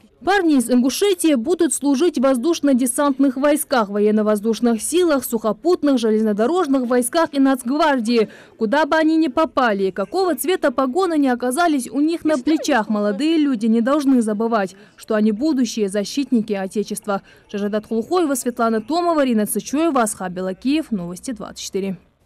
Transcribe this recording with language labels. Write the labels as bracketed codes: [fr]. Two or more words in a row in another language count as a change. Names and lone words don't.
[ru] Парни из Ингушетии будут служить в воздушно-десантных войсках, военно-воздушных силах, сухопутных, железнодорожных войсках и Нацгвардии. Куда бы они ни попали и какого цвета погоны не оказались у них на плечах, молодые люди не должны забывать, что они будущие защитники Отечества. Жажадат Хулхоева, Светлана Томова, Рина Цычуева, Асхаб Белакиев. Новости 24.